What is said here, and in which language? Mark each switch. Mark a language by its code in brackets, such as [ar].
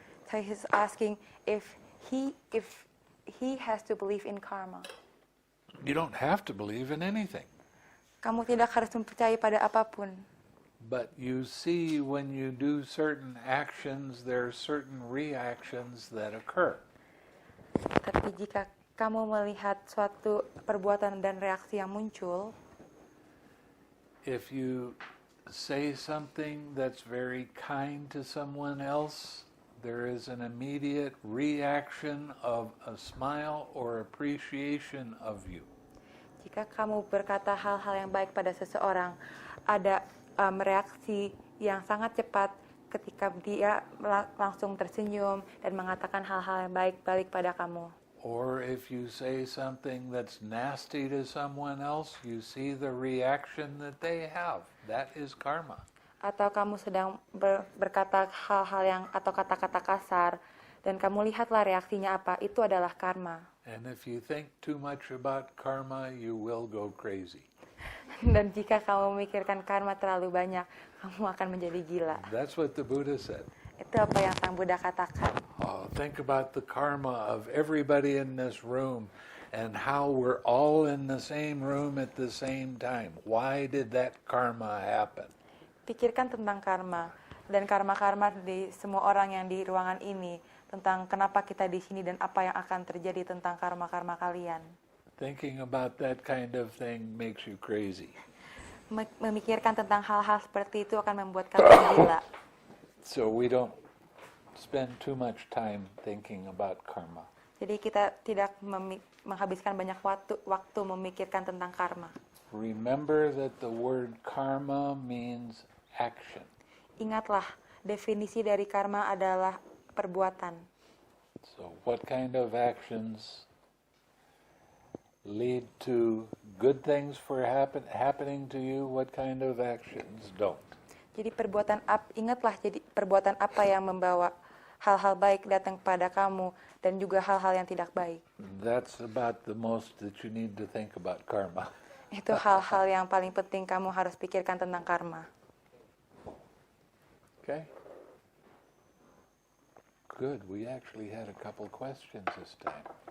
[en] So he's asking if he has to believe in karma. You don't have to believe in anything, [id] Kamu tidak harus mempercayai pada apapun. [en] but you see when you do certain actions, there are certain reactions that occur. [id] Tapi jika kamu melihat suatu perbuatan dan reaksi yang muncul, [en] If you say something that's very kind to someone else, there is an immediate reaction of a smile or appreciation of you. [id] Jika kamu berkata hal-hal yang baik pada seseorang, ada reaksi yang sangat cepat ketika dia langsung tersenyum dan mengatakan hal-hal yang baik balik pada kamu. [en] Or if you say something that's nasty to someone else, you see the reaction that they have. That is karma. [id] Atau kamu sedang berkata hal-hal yang atau kata-kata kasar dan kamu lihatlah reaksinya apa, itu adalah karma. [en] And if you think too much about karma, you will go crazy. [id] Dan jika kamu memikirkan karma terlalu banyak, kamu akan menjadi gila. [en] That's what the Buddha said. [id] Itu apa yang Sang Buddha katakan. [en] Oh, think about the karma of everybody in this room and how we're all in the same room at the same time. Why did that karma happen? [id] Pikirkan tentang karma dan karma-karma di semua orang yang di ruangan ini, tentang kenapa kita di sini dan apa yang akan terjadi tentang karma-karma kalian. [en] Thinking about that kind of thing makes you crazy. [id] Memikirkan tentang hal-hal seperti itu akan membuat kalian gila. [en] So we don't spend too much time thinking about karma. [id] Jadi kita tidak menghabiskan banyak waktu memikirkan tentang karma. [en] Remember that the word karma means action. [id] Ingatlah, definisi dari karma adalah perbuatan. [en] So what kind of actions lead to good things for happening to you? What kind of actions don't? [id] Jadi ingatlah, jadi perbuatan apa yang membawa hal-hal baik datang kepada kamu dan juga hal-hal yang tidak baik. [en] That's about the most that you need to think about karma. [id] Itu hal-hal yang paling penting kamu harus pikirkan tentang karma. [en] Okay? Good. We actually had a couple questions this time.